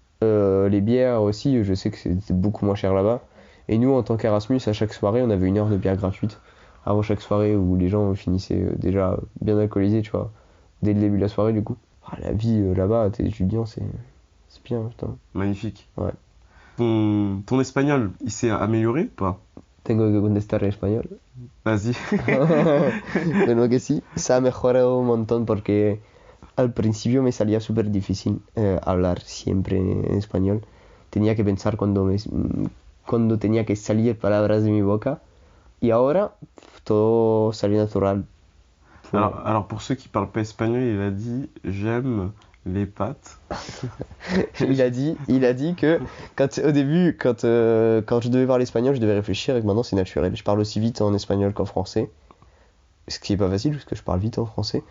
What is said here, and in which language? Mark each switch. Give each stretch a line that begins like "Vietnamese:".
French: Les bières aussi, je sais que c'est beaucoup moins cher là-bas. Et nous, en tant qu'Erasmus, à chaque soirée, on avait 1 heure de bière gratuite. Avant chaque soirée où les gens finissaient déjà bien alcoolisés, tu vois. Dès le début de la soirée, du coup. Ah, la vie là-bas, t'es étudiant, c'est bien, putain. Magnifique. Ouais. Ton espagnol, il s'est amélioré ou pas?
Spanish: Tengo que contestar en español.
French: Vas-y.
Spanish: Bueno, que sí, se ha mejorado un montón porque al principio me salía súper difícil hablar siempre en español. Tenía que pensar cuando tenía que salir palabras de mi boca y ahora todo salió natural.
French: Alors, pour ceux qui parlent pas espagnol, il a dit j'aime les pâtes. Il a dit que au début, quand je devais parler espagnol, je devais réfléchir et que maintenant c'est naturel. Je parle aussi vite en espagnol qu'en français. Ce qui est pas facile parce que je parle vite en français.